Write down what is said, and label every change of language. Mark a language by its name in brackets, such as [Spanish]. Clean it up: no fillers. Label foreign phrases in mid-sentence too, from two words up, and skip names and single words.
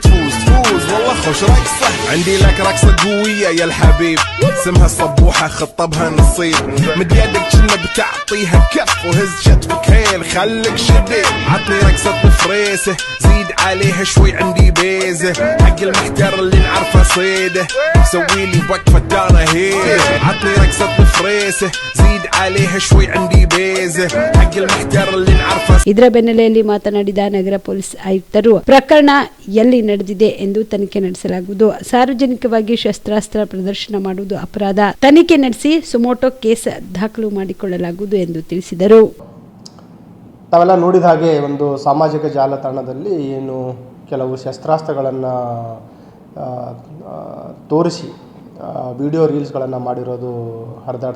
[Arabic] تفوز والله خوش رقصة عندي لك رقصة قوية يا الحبيب اسمها الصبوحة خطبها نصيب مد يدك كنا بتعطيها كف وهز شتفك هيل خليك شديد عطني رقصة فريسة زيد عليها شوي عندي بيزة حق المحتر اللي نعرفه صيده سوي لي وقفة دانا هيل عطني رقصة فريسة زيد عليها شوي عندي بيزة حق المحتر اللي نعرفه. [Kannada] ಇದರ ಬೆನ್ನಲೆಯಲ್ಲಿ ಮಾತನಾಡಿದ ನಗರ ಪೊಲೀಸ್ ಆಯುಕ್ತರು ಪ್ರಕರಣ ಎಲ್ಲಿ ನಡೆದಿದೆ ಎಂದು ತನಿಖೆ ನಡೆಸಲಾಗುವುದು. ಸಾರ್ವಜನಿಕವಾಗಿ ಶಸ್ತ್ರಾಸ್ತ್ರ ಪ್ರದರ್ಶನ ಮಾಡುವುದು ಅಪರಾಧ. ತನಿಖೆ ನಡೆಸಿ [English] suo motu case [Kannada] ದಾಖಲು ಮಾಡಿಕೊಳ್ಳಲಾಗುವುದು ಎಂದು ತಿಳಿಸಿದರು. ತಾವೆಲ್ಲ ನೋಡಿದ ಹಾಗೆ ಒಂದು ಸಾಮಾಜಿಕ ಜಾಲತಾಣದಲ್ಲಿ ಏನು ಕೆಲವು ಶಸ್ತ್ರಾಸ್ತ್ರಗಳನ್ನು ತೋರಿಸಿ [English] video reels [Kannada] ಮಾಡಿರೋದು ಹರಿದಾಡ್ತಾ ಇದೆ.